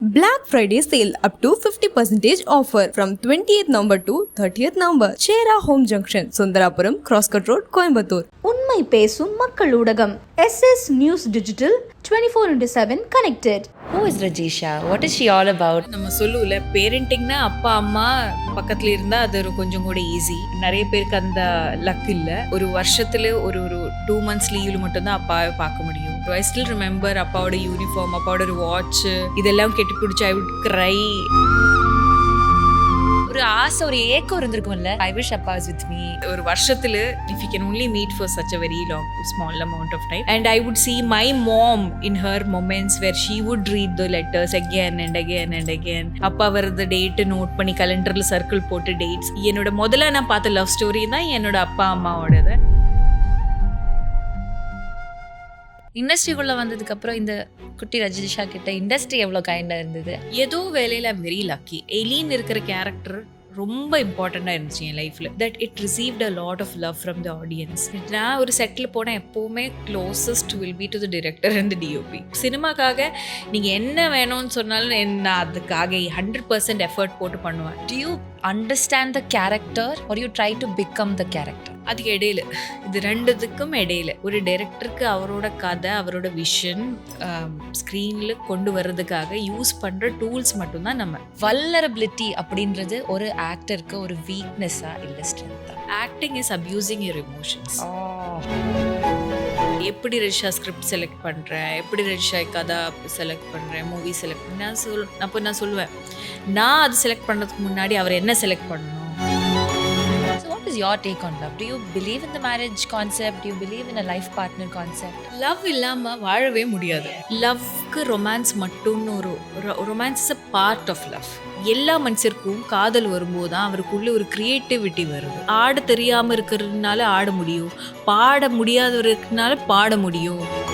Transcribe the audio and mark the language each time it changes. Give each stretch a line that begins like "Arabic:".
English: Black Friday sale up to 50% offer from 28th November to 30th November. Chera Home Junction, Sundarapuram, Crosscut Road, Coimbatore.
Tamil: உண்மை பேசும் மக்கள் ஊடகம் SS News Digital 24/7 connected.
English: Who is Rajisha? What is she all about?
Tamil: நம்ம சொல்லுவோம்ல, பேரண்டிங்னா அப்பா அம்மா பக்கத்துல இருந்தா அது கொஞ்சம் கூட ஈஸி. நிறைய பேருக்கு அந்த லக் இல்ல. ஒரு வருஷத்துல ஒரு 2 months லீவ்ல மட்டும் தான் அப்பாவை பார்க்க முடியும்.
English: I still remember
Tamil: அப்பாவோட யூனிஃபார்ம், அப்பாவோட ஒரு வாட்ச், இதெல்லாம் கெட்டி பிடிச்சி
English: I would cry.
Tamil: ஒரு ஆசை, ஒரு ஏக்கம் இருந்திருக்கும்ல.
English: I wish அப்பா was with me.
Tamil: ஒரு வருஷத்துல
English: if you can only meet for such a very long small amount of time, and I would see my mom in her moments where she would read the letters again and again and again.
Tamil: அப்பா வரது date note பண்ணி கலண்டர்ல circle போட்டு dates. என்னோட முதல்ல நான் பார்த்த love story தான் என்னோட அப்பா அம்மாவோடது. இண்டஸ்ட்ரிக்குள்ள வந்ததுக்கு அப்புறம் இந்த குட்டி ரஜிஷா கிட்ட இண்டஸ்ட்ரி எவ்வளவு கைண்டா இருந்தது. ஏதோ வேலையில
English: I'm very lucky.
Tamil: எலின் இருக்கிற கேரக்டர் ரொம்ப இம்பார்ட்டண்டாக இருந்துச்சு என் லைஃப்பில்.
English: That it received a lot of love from the audience.
Tamil: நான் ஒரு செட்டில் போனால் எப்போவுமே
English: Closest will be to the director and the DOP.
Tamil: சினிமாக்காக நீங்கள் என்ன வேணும்னு சொன்னாலும் நான் அதுக்காக 100% எஃபர்ட் போட்டு பண்ணுவேன்.
English: Do you understand the character or you try to become the character?
Tamil: அதுக்கு இடையில, இது ரெண்டுத்துக்கும் இடையில ஒரு டைரக்டருக்கு அவரோட கதை, அவரோட விஷன் ஸ்க்ரீனில் கொண்டு வர்றதுக்காக யூஸ் பண்ணுற டூல்ஸ் மட்டும்தான் நம்ம. வல்னரபிலிட்டி அப்படின்றது ஒரு ஆக்டருக்கு ஒரு வீக்னஸா இல்லை ஸ்ட்ரென்த்தா?
English: Acting is abusing your emotions.
Tamil: எப்படி ரஜிஷா ஸ்கிரிப்ட் செலக்ட் பண்ணுறேன், எப்படி ரஜிஷா கதை செலக்ட் பண்ணுறேன், மூவி செலக்ட் பண்ண அப்போ நான் சொல்லுவேன், நான் அது செலக்ட் பண்ணுறதுக்கு முன்னாடி அவர் என்ன செலக்ட் பண்ணணும்.
English: So what is your take on love? Do you believe in the marriage concept? Do you believe in a life partner concept?
Tamil: Love இல்லாமல் வாழவே முடியாது. லவ்க்கு romance மட்டும்னு
English: Romance is a part of love.
Tamil: எல்லா மனுஷருக்கும் காதல் வரும்போது தான் அவருக்குள்ள ஒரு கிரியேட்டிவிட்டி வருது. ஆட தெரியாமல் இருக்கிறதுனால ஆட முடியும், பாட முடியாதவருக்குனால பாட முடியும்.